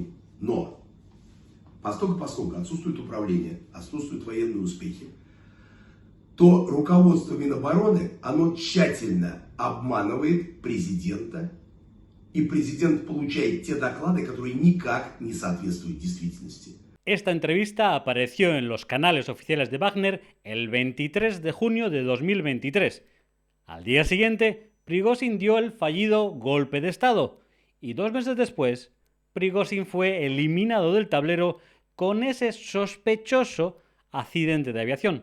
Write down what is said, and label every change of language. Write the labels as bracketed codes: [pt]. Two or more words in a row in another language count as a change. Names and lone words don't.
[ru] Но поскольку отсутствует управление, отсутствуют военные успехи, то руководство Минобороны, оно тщательно обманывает президента, и президент получает те доклады, которые никак не соответствуют действительности. [es] Esta entrevista apareció en los canales oficiales de Wagner el 23 de junio de 2023. Al día siguiente, Prigozhin dio el fallido golpe de Estado y 2 meses después, Prigozhin fue eliminado del tablero con ese sospechoso accidente de aviación.